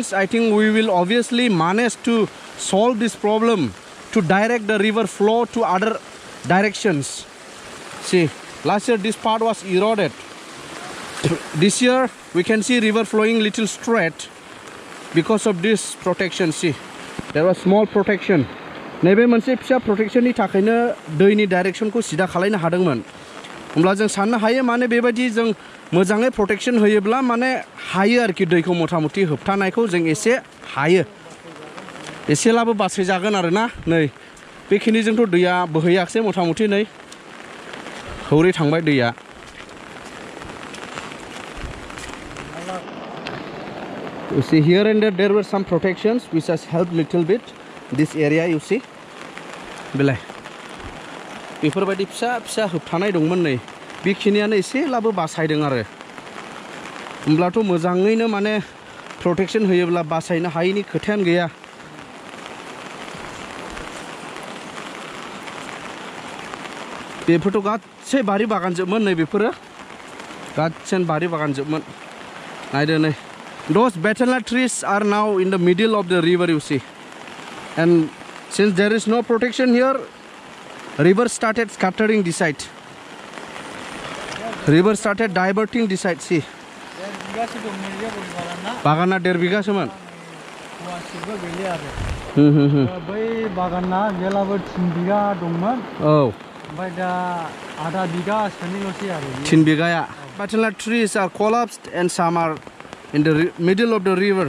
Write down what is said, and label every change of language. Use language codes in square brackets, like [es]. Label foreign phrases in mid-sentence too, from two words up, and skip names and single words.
[en] I think we will obviously manage to solve this problem to direct the river flow to other directions see last year this part was eroded this year we can see river flowing little straight because of this protection see there was small protection [brx] नैबे मोनसे फिसा प्रटेक्शननि थाखायनो दैनि डाइरेक्शनखौ सिदा खालामनो हादोंमोन होमब्ला जों साननो हायो माने बेबायदि जों मोजाङै प्रटेक्शन होयोब्ला माने हायो आरोखि दैखौ मथामथि होबथानायखौ जों एसे हायो एसेलाबो बासाय जागोन आरो ना नै बेखिनिजोंथ' दैया बोहैयाखसै मथामथि नै हौरै थांबाय दैया [en] You see here and there were some protections which has helped little bit this area you see [brx] बेलाय बेफोरबायदि फिसा फिसा होबथानाय दंमोन नै बेखिनियानो एसेलाबो बासायदों आरो होमब्लाथ' मोजाङैनो माने प्रटेक्शन होयोब्ला बासायनो हायैनि खोथायानो गैया बेफोरथ' गासै बारि बागानजोबमोन नै बेफोरो गासै बारि बागानजोबमोन नायदो नै [en] those betel trees are now in the middle of the river you see and since there is no protection here river started scattering this side river started diverting this side see [brx] bagana 1.5 बिगासोमोन फुवासेबो गैलिया आरो बै बागाना जेलाबो 3 बिगा दंमोन ओमफ्राय दा आधा बिगासोनिल'सै आरो [en] 3 बिगाया Betini trees are collapsed and some are in the middle of the river.